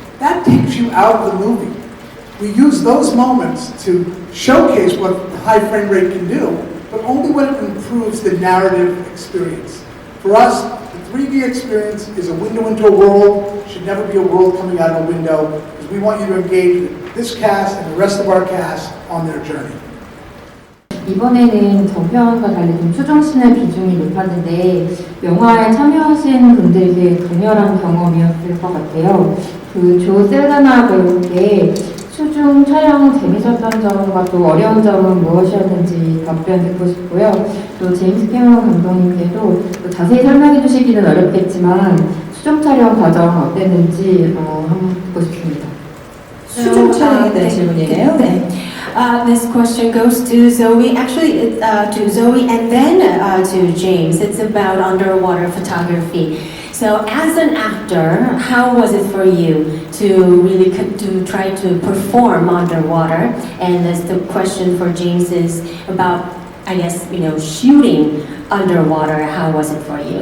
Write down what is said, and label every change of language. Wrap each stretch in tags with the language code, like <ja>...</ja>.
<en>That takes you out of the movie. We use those moments to showcase what the high frame rate can do, but only when it improves the narrative experience. For us, the 3D experience is a window into a world. It should never be a world coming out of a window, because we want you to engage with this cast and the rest of our cast on their journey.</en> <ko>이번에는 전편과 달리 좀 추정신의 비중이 높았는데 영화에 참여하신 분들에게 강렬한 경험이었을 것 같아요. 그 조샐다나 배우께 수중 촬영 재밌었던 점과 또 어려운 점은 무엇이었는지 답변 듣고 싶고요. 또 제임스카메론 감독님께도 또 자세히 설명해 주시기는 어렵겠지만 수중 촬영 과정 어땠는지 한번 듣고 싶습니다. 수중 촬영에 대한 질문이네요. 네.</ko> <en>This question goes to Zoe, actually to Zoe and then to James. It's about underwater photography. So as an actor, how was it for you to really to try to perform underwater? And as the question for James is about, I guess, you know, shooting underwater, how was it for you?</en>